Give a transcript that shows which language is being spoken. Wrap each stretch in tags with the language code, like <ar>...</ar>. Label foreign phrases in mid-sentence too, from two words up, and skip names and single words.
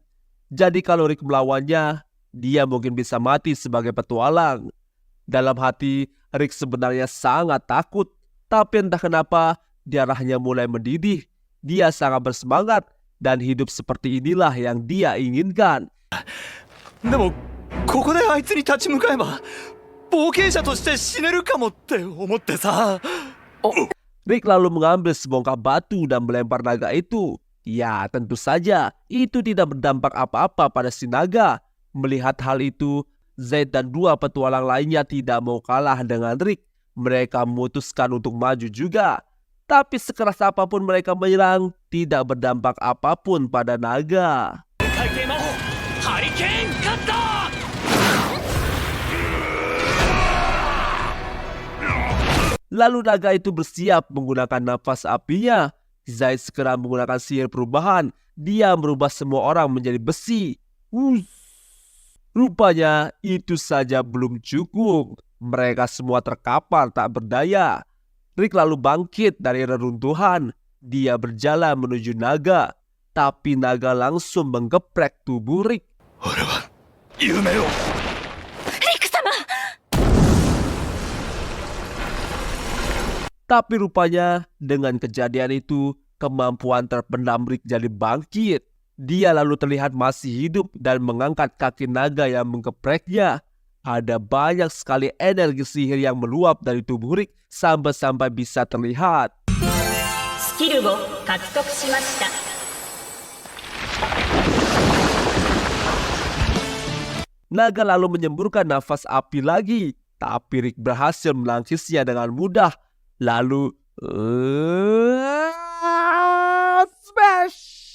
<id>Jadi kalau Rick melawannya, dia mungkin bisa mati sebagai petualang. Dalam hati, Rick sebenarnya sangat takut. Tapi entah kenapa, darahnya mulai mendidih. Dia sangat bersemangat dan hidup seperti inilah yang dia inginkan.</id> <ja>でもここであいつに立ち向かえば冒険者として死ねるかもって思ってさ。</ja> <id>Rick lalu mengambil sebongkah batu dan melempar naga itu. Ya, tentu saja itu tidak berdampak apa-apa pada si naga. Melihat hal itu, Zaid dan 2 petualang lainnya tidak mau kalah dengan Rick. Mereka memutuskan untuk maju juga. Tapi sekeras apapun mereka menyerang, tidak berdampak apapun pada naga.</id> <ja>回転魔法ハリケーンカッター。</ja> <id>Lalu naga itu bersiap menggunakan nafas apinya. Zaid segera menggunakan sihir perubahan. Dia merubah semua orang menjadi besi. Rupanya itu saja belum cukup. Mereka semua terkapar tak berdaya. Rick lalu bangkit dari reruntuhan. Dia berjalan menuju naga. Tapi naga langsung menggeprek tubuh Rick.</id> <ja>俺は夢を。リク様。</ja> <id>Tapi rupanya dengan kejadian itu kemampuan terpendam Rick jadi bangkit. Dia lalu terlihat masih hidup dan mengangkat kaki naga yang menggepreknya. Ada banyak sekali energi sihir yang meluap dari tubuh Rick sampai-sampai bisa terlihat.</id> <ja>スキルを獲得しました。</ja> <id>Naga lalu menyemburkan nafas api lagi, tapi Rick berhasil menangkisnya dengan mudah. Lalu smash!</id>